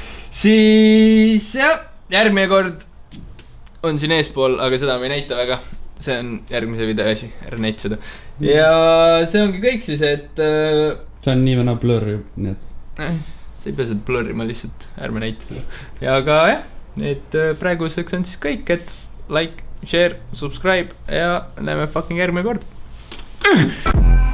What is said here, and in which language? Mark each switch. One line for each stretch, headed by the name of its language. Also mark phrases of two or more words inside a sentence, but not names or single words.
Estonian: Siis jah, järgmine kord on siin eespool, aga seda ma ei näita väga. see on järgmise video asi, ära näit seda. Ja see ongi kõik siis, et see on nii vana blur ju, nii et see ei pea seda blurrima lihtsalt, ärme näita seda. Ja aga jah, et praeguseks on siis kõik, et
English: like, share, subscribe
Estonian: ja näeme fucking järgmine kord.